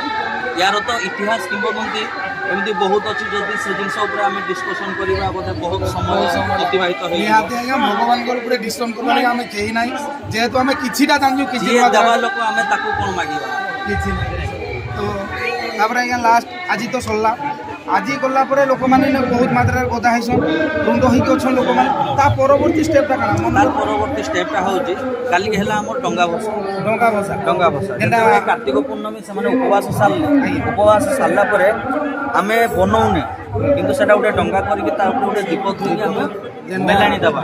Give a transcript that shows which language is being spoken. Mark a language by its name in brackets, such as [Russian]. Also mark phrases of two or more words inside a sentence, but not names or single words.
[Odia] ୟାର ତ ଇତିହାସ କିମ୍ବଦନ୍ତୀ ଏମିତି ବହୁତ ଅଛି, ଯଦି ସେ ଜିନିଷ ଉପରେ ଆମେ ଡିସ୍କସନ୍ କରିବା ବୋଧେ ବହୁତ ସମୟ ଅତିବାହିତ ହେଇଯିବ। ଆଜ୍ଞା ଭଗବାନଙ୍କ ଉପରେ ଡିସ୍କସନ୍ କରିବା ଲାଗି ଆମେ କେହି ନାହିଁ, ଯେହେତୁ ଆମେ କିଛିଟା ଜାଣିଛୁ, କିଛି ଦେବା ଲୋକ ଆମେ ତାକୁ କ'ଣ ମାଗିବା, କିଛି ନାହିଁ। ତ ତାପରେ ଆଜ୍ଞା ଲାଷ୍ଟ ଆଜି ତ ସରିଲା, ଆଜି ଗଲା ପରେ ଲୋକମାନେ ବହୁତ ମାତ୍ରାର ଗଦା ହଇଛନ୍ ରୁଣ୍ଡ ହେଇକି ଅଛନ୍ ଲୋକମାନେ ତା ପରବର୍ତ୍ତୀ ଷ୍ଟେପଟା କାଣା ତାର ପରବର୍ତ୍ତୀ ଷ୍ଟେପଟା ହେଉଛି କାଲିକି ହେଲା ଆମର ଡଙ୍ଗା ଭସା। ଡଙ୍ଗା ଭସା ଯେତେବେଳେ କାର୍ତ୍ତିକ ପୂର୍ଣ୍ଣମୀ ସେମାନେ ଉପବାସ ସାରିଲେ, ଉପବାସ ସାରିଲା ପରେ ଆମେ ବନଉନେ, କିନ୍ତୁ ସେଟା ଗୋଟେ ଡଙ୍ଗା କରିକି ତା ଉପରେ ଗୋଟେ ଦୀପ ଥୋଇକି ଆମେ ମେଲାଣି ଦେବା।